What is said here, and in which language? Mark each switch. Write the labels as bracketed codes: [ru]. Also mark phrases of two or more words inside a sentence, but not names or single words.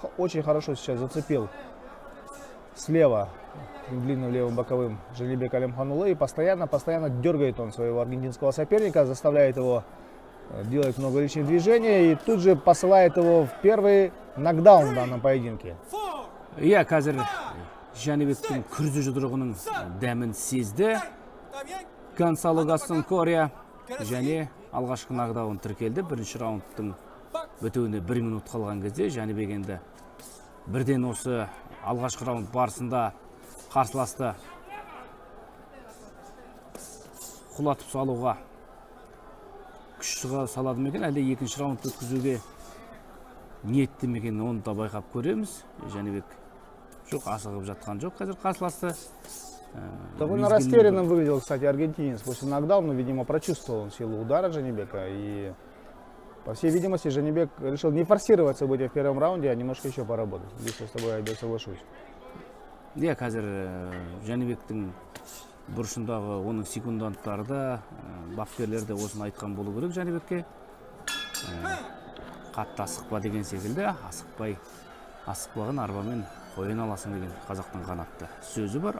[ru] Очень хорошо сейчас зацепил слева длинным левым боковым Жанибек Алимханұлы. И постоянно дергает он своего аргентинского соперника, заставляет его делает много лишних движений и тут же посылает его в первый нокдаун в данном поединке. [kk] Қазір Жанибектің күрзі жұдырығының дәмін сезді. Гонсало Гастон Корея және алғашқы нокдаун тіркелді. Бірінші раундтың бітуіне 1 минут қалған кезде Жанибек енді бірден осы алғашқы раунд барысында қарсыласты құлатып салуға күш салады ма екен, әлде екінші раунд өткізуге ниетті ме екен, оны да байқап көреміз. Жанибек жоқ, асығып жатқан жоқ қазір қарсыласты. [ru] Довольно растерянным выглядел, кстати, аргентинец после нокдауна. Видимо, прочувствовал силу удара Жанибека. И, по всей видимости, Жанибек решил не форсировать события в первом раунде, а немножко еще поработать. Здесь я с тобой опять соглашусь. [kk] Қазір Жанибектің бұрышындағы оның секунданттарда, бапкерлерде осыны айтқан болу керек Жанибекке. Қатты асықпа деген секілді, асықпаған арбамен қойын аласың деген қазақтың қанатты сөзі бар.